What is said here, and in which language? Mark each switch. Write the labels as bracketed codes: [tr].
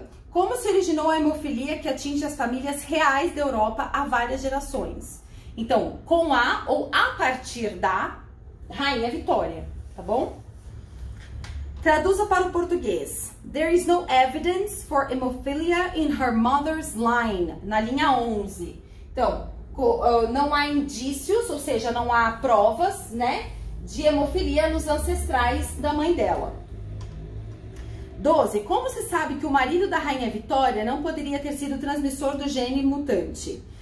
[pt] Como se originou a hemofilia que atinge as famílias reais da Europa há várias gerações? Então, com a ou a partir da Rainha Vitória, tá bom? Traduza para o português. [en] There is no evidence for hemophilia in her mother's line. [pt] Na linha 11. Então, não há indícios, ou seja, não há provas, né, de hemofilia nos ancestrais da mãe dela. 12. Como se sabe que o marido da Rainha Vitória não poderia ter sido transmissor do gene mutante?